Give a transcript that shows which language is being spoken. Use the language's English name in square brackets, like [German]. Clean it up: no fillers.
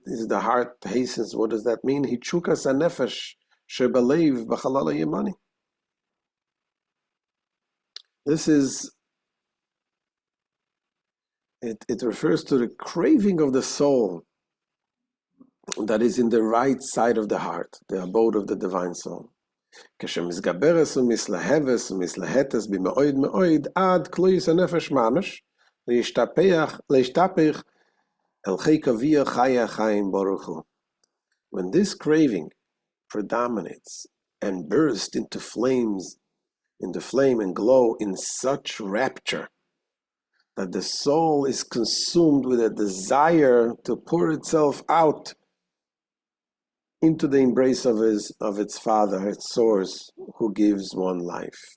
[English] Is the heart hastens? What does that mean? [Hebrew] Hitchukas hanefesh shebalev b'chalal yemani. [English] This is, it refers to the craving of the soul that is in the right side of the heart, the abode of the divine soul. [Hebrew] כשמסגברת ומסלהבת ומסלהטת במאוד מאוד עד כלויס הנפש ממש להשתפך אל חיק אביה חי החיים ברוך הוא. [English] When this craving predominates and bursts into flame and glow in such rapture that the soul is consumed with a desire to pour itself out into the embrace of its Father, its source, who gives one life.